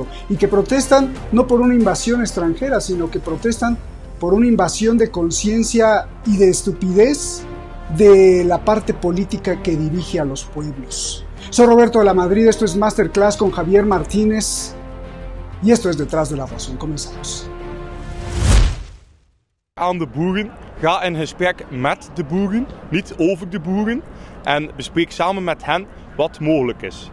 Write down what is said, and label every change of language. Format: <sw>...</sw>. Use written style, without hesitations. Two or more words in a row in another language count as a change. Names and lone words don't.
<es>Y que protestan no por una invasión extranjera, sino que protestan por una invasión de conciencia y de estupidez de la parte política que dirige a los pueblos. Soy Roberto de la Madrid, esto es Masterclass con Javier Martínez y esto es Detrás de la Razón. Comenzamos.</es> <nl>Aan de boeren, ga in gesprek met de boeren, niet over de boeren, en bespreek samen met hen wat mogelijk is.</nl>